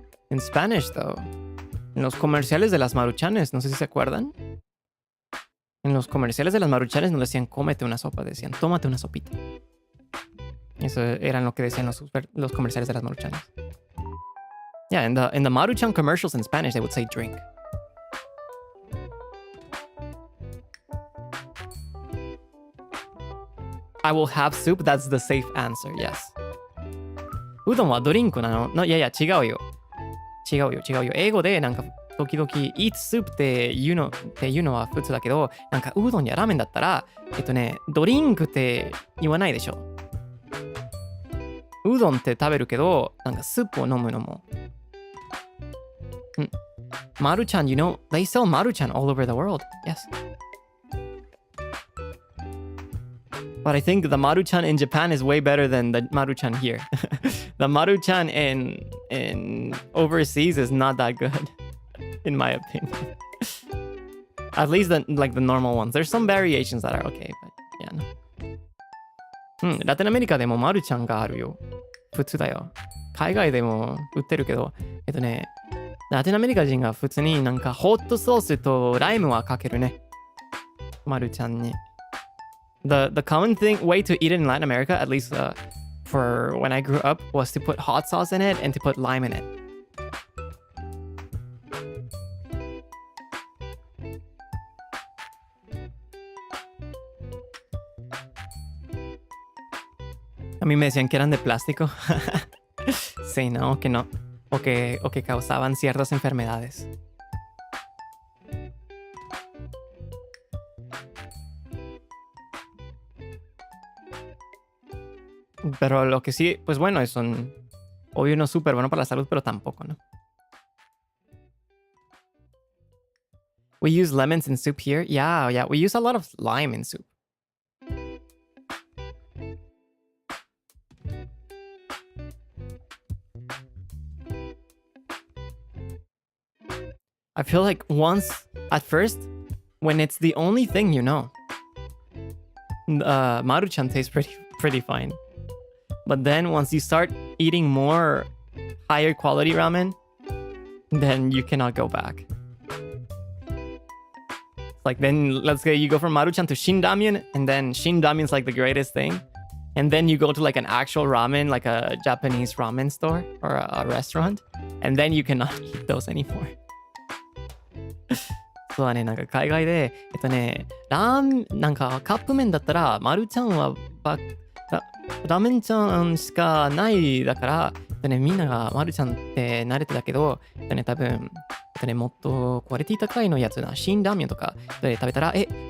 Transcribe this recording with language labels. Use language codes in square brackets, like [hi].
[en] In Spanish, though, [es] en los comerciales de las Maruchanes, no sé si se acuerdan. En los comerciales de las Maruchanes no decían cómete una sopa, decían tómate una sopita. Eso eran lo que decían los comerciales de las Maruchanes. [en] Yeah, in the Maruchan commercials in Spanish, they would say drink. I will have soup, that's the safe answer, yes. [ja] うどんはドリンクなの？のいやいや、違うよ。違うよ。英語でなんか時々 [en] eat soup [ja] っていうのは普通だけど、なんかうどんやラーメンだったら、ドリンクって言わないでしょ。うどんって食べるけど、なんかスープを飲むのも。 [en] Maruchan, you know, they sell Maruchan all over the world. Yes. But I think the Maruchan in Japan is way better than the Maruchan here. The Maruchan in overseas is not that good, in my opinion. At least the normal ones. There's some variations that are okay, but yeah, no. [ja] ラテンアメリカでもマルちゃんがあるよ。普通だよ。海外でも売ってるけど、ラテンアメリカ人が普通になんかホットソースとライムはかけるね。マルちゃんに。 [en] The common way to eat it in Latin America, at least for when I grew up, was to put hot sauce in it and to put lime in it. [es] A mí me decían que eran de plástico. Sí, no, que no. O que causaban ciertas enfermedades. Pero lo que sí, pues bueno, es obvio no súper bueno para la salud, pero tampoco, ¿no? [en] We use lemons in soup here. Yeah, we use a lot of lime in soup. I feel like at first, when it's the only thing you know, Maruchan tastes pretty fine. But then once you start eating more higher quality ramen, then you cannot go back. Like then let's say you go from Maruchan to Shin Ramen, and then Shin Ramen's like the greatest thing. And then you go to like an actual ramen, like a Japanese ramen store or a restaurant, and then you cannot eat those anymore. [ja] そうだね、なんか海外で、なんかカップ麺だったら、マルちゃんはラーメンちゃんしかないだから、みんながマルちゃんって慣れてたけど、多分、もっとクオリティ高いのやつな、辛ラーメンとかで食べたら、辛